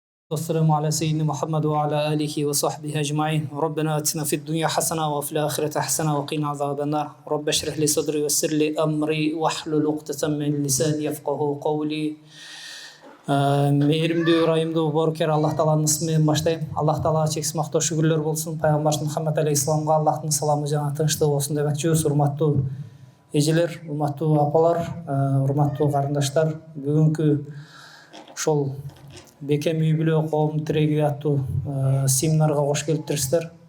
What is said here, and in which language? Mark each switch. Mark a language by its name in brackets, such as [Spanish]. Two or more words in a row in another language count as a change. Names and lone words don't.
[Arabic] والسلام على سيدنا محمد وعلى آله وصحبه أجمعين. ربنا آتنا في الدنيا حسنة وفي الآخرة حسنة وقنا عذاب النار. رب اشرح لي صدري ويسر لي أمري واحلل عقدة من لساني يفقهوا قولي. [Kyrgyz] Мейірімді райымды боркер Аллах Тааланын исминен баштайм. Аллах Таалага чексиз мактоо шүгүрлөр болсун. Пайгамбарыбыз Мухаммад алейхиссаламга Аллахтын саламы жана тынчтыгы болсун демекчибиз. Урматтуу эжелер, урматтуу апалар, урматтуу карындаштар, бүгүнкү ошол Бекем үй бүлө коом тиреги аттуу семинарга кош келиптирсиздер.